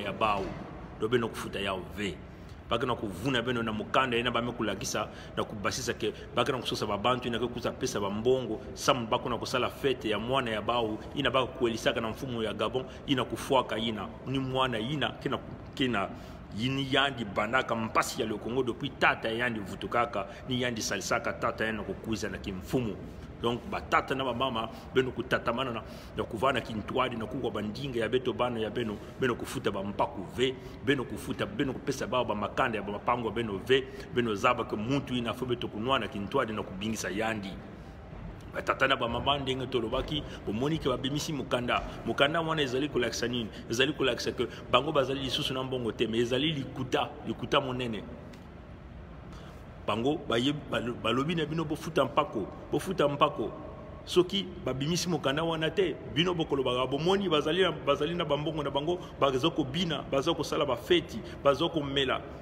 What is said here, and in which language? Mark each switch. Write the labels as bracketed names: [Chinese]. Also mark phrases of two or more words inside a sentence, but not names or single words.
[Kituba (Democratic Republic of Congo)] ya bao do beno kufuta yao ve baka na kuvuna beno na mukanda ina ba mekulakisa na kubasisa ke baka na kusosa babantu ina kuza pesa ba mbongo sam bako na kusala fete ya mwana ya bao ina baka kuelisaka na mfumo ya Gabon ina kufuaka ina ni mwana ina kina yini yandi bandaka mpasi ya le Congo depuis tata yandi vutukaka ni yandi salisaka tata yana kukuza na kimfumo. Donc [Lingala] batata na mama beno kutatamana na kuvana kintwadi na kuwa bandinga ya beto bana ya beno kufuta ba mpaku ve beno kufuta beno kupesa ba makanda ya mapango beno ve beno zaba ke muntu ina fo beto kunwa na kintwadi na kubingisa yandi batata na mama ndenge tolobaki bomoni ke babimisi mukanda wana ezali kolakisa nini ezali kolakisa ke bango bazali lisusu na mbongo te mais ezali likuta monene bango balobi na bino bofuta mpako soki babimisi mokanda wana te bino bokoloba bomoni bazali na bambongo na bango bazoko bina bazoko sala ba feti bazoko mela